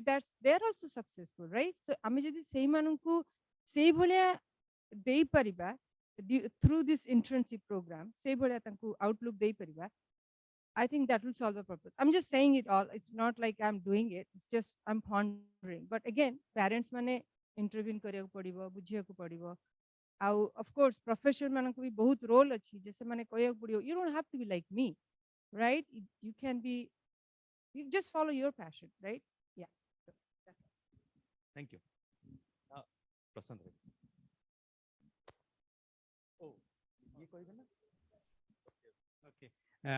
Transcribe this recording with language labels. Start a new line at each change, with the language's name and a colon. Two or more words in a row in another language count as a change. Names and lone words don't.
English: That's they're also successful, right? So
Odia: ଆମେ ଯଦି ସେଇ ମଣିଷଙ୍କୁ ସେଇ ଭଳିଆ ଦେଇ ପାରିବା
English: through this internship program,
Odia: ସେଇ ଭଳିଆ ତାଙ୍କୁ outlook ଦେଇ ପାରିବା,
English: I think that will solve the purpose. I'm just saying it all. It's not like I'm doing it. It's just I'm pondering. But again, parents
Odia: mane intervene କରିବାକୁ ପଡିବ, ବୁଝିବାକୁ ପଡିବ.
English: Of course, professional
Odia: ମାନଙ୍କୁ ବି ବହୁତ role ଅଛି ଯେ ସେମାନେ କହିବାକୁ ପଡିବ.
English: You don't have to be like me, right? You can be, you just follow your passion, right? Yeah. So that's it. Thank you. Prasant. Oh, okay.